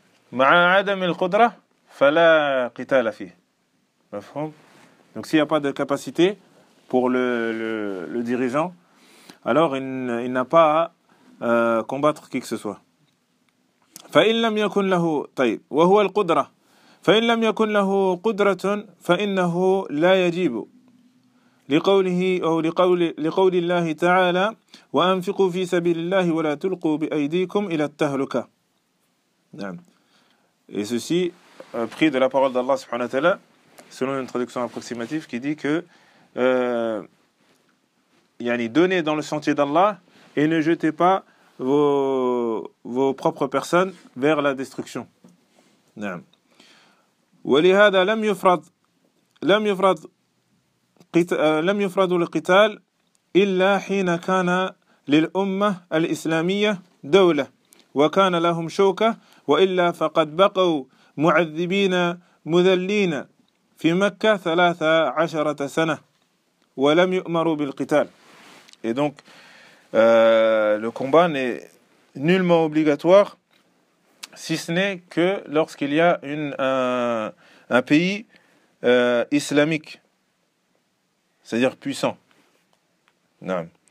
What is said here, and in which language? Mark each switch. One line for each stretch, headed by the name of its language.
Arabic: Ma'a adam al qudra, fala qital fi.
French: Donc s'il n'y a pas de capacité pour le dirigeant, alors il n'a pas à combattre qui que ce soit.
Arabic: Fa in lam yakun lahu tayyib wa huwa al qudra. فإن لم يكن له قدرة فإنه لا يجيب لقوله أو لقول الله تعالى وأنفقوا في سبيل الله ولا تلقوا بأيديكم إلى التهلكة. نعم.
French: Et ceci pris de la parole d'Allah subhanahu wa ta'ala selon une traduction approximative qui dit que donnez dans le sentier d'Allah et ne jetez pas vos propres personnes vers la destruction.
Arabic: نعم. ولهذا لم يفرض القتال إلا حين كان للأمة الإسلامية دولة وكان لهم شوكة وإلا فقد بقوا معذبين مذلين في مكة 13 سنة ولم يؤمروا بالقتال.
French: Et donc le combat n'est nullement obligatoire si ce n'est que lorsqu'il y a un pays islamique, c'est-à-dire puissant. Non.